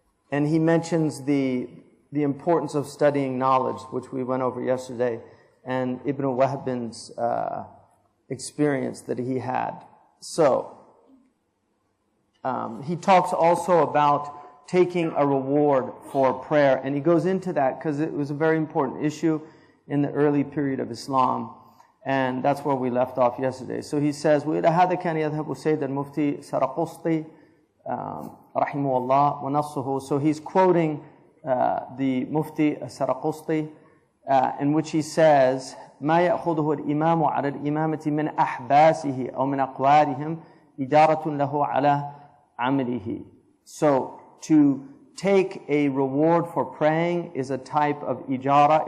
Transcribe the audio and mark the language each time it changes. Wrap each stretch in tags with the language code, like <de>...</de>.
<en>And he mentions the importance of studying knowledge, which we went over yesterday, and Ibn Wahbin's experience that he had. So, he talks also about taking a reward for prayer, and he goes into that because it was a very important issue in the early period of Islam, and that's where we left off yesterday. So he says,</en> <ar>وَإِلَى هَذَا كَانَ يَذْهَبُ سَيْدَ الْمُفْتِي سَرَقُسْطِي rahimahullah wa nassuhu.</ar> <en>So he's quoting the Mufti Saraqusti, in which he says,</en> <ar>ما يأخذه الإمام على الإمامة من أحباسه أو من أقوالهم إجارة له على عمله.</ar> <en>So to take a reward for praying is a type of ijara.</en>